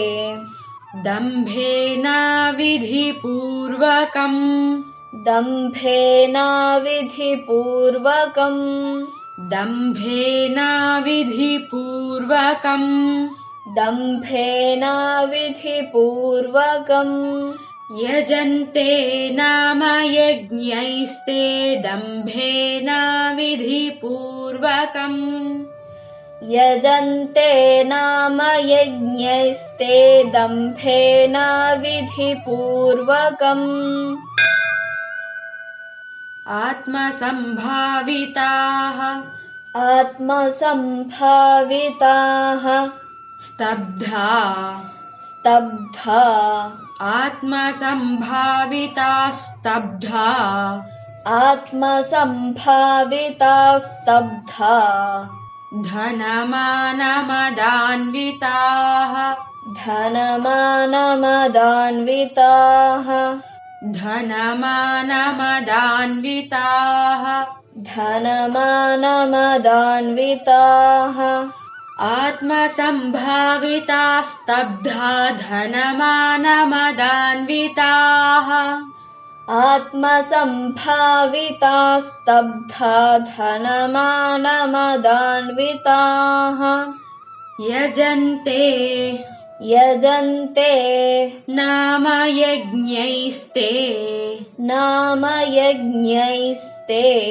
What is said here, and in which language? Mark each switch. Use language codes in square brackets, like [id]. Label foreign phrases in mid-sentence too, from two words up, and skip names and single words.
[sa] దంభేన విధిపూర్వకం दम्भेन विधिपूर्वकम् దంభేన విధిపూర్వకం दम्भेन विधिपूर्वकम् యజంతే నామ యజ్ఞైస్తే దంభేన విధిపూర్వకం यजन्ते नाम यज्ञैस्ते दम्भेन विधिपूर्वकम् ఆత్మ సంభావితాః आत्मसम्भाविताः స్తబ్ధా स्तब्धा ఆత్మ సంభావితా స్తబ్ధా आत्मसम्भाविता स्तब्धा ధనమానమదాన్వితాః धनमानमदान्विताः ధనమానమదాన్వితాః धनमानमदान्विताः ఆత్మసంభావితా స్తబ్ధా ధనమానమదాన్వితాః आत्मसम्भाविता स्तब्धा धनमानमदान्विताः యజంతే यजन्ते నామ యజ్ఞైస్తే नाम यज्ञैस्ते